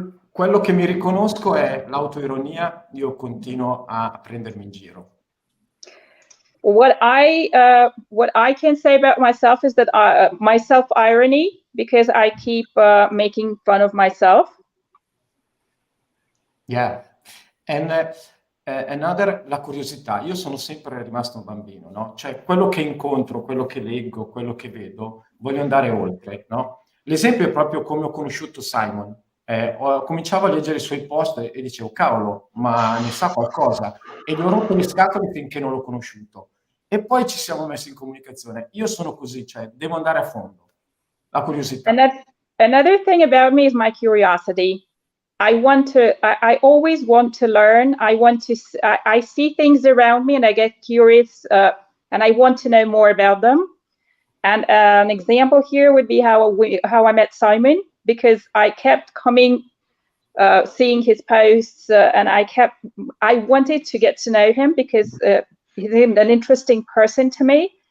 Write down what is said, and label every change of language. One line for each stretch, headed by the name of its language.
Italian: Quello che mi riconosco è l'autoironia, io continuo a prendermi in giro.
English: What I can say about myself is that my self-irony, because I keep making fun of myself. Yeah. Another,
Italian: la curiosità. Io sono sempre rimasto un bambino, no? Cioè, quello che incontro, quello che leggo, quello che vedo, voglio andare oltre, no? L'esempio è proprio come ho conosciuto Simon. Cominciavo a leggere i suoi post e dicevo, cavolo, ma ne sa qualcosa? E gli ho rotto le scatole finché non l'ho conosciuto. E poi ci siamo messi in comunicazione. Io sono così, cioè, devo andare a fondo. La curiosità.
English: Another thing about me is my curiosity. I always want to learn. I see things around me and I get curious and I want to know more about them. And an example here would be how I met Simon, because I kept seeing his posts and I wanted to get to know him because he's an interesting person to me.